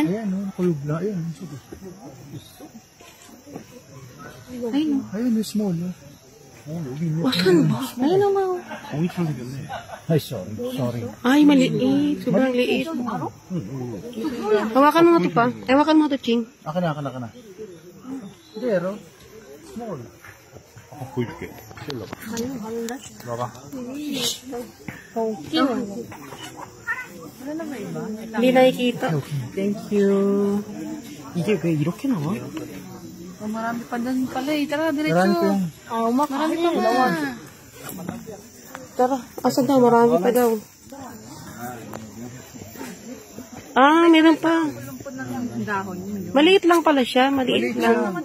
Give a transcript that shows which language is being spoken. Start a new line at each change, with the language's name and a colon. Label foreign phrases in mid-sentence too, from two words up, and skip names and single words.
Filipino: Ayan, no, kulog na. Ayan, ayun, small, no? Saan ba? Ayun naman. Ay, sorry. Ay, maliit. Sobrang liit. Hawakan mo nga ito pa. Hawakan mo ito, Ching. Aka na. Pero, small.
Korean: 아까 보여줄게. 봐봐.
Filipino: Hindi nakikita.
English: Thank you.
Korean: 이게 왜 이렇게 나와?
Filipino: Marami pa dyan pala eh. Tara, diretso. Marami ko yung... Marami pa nga. Tara, asan daw? Marami pa daw. Meron pa. Dahon yun. Maliit lang pala siya. Maliit lang.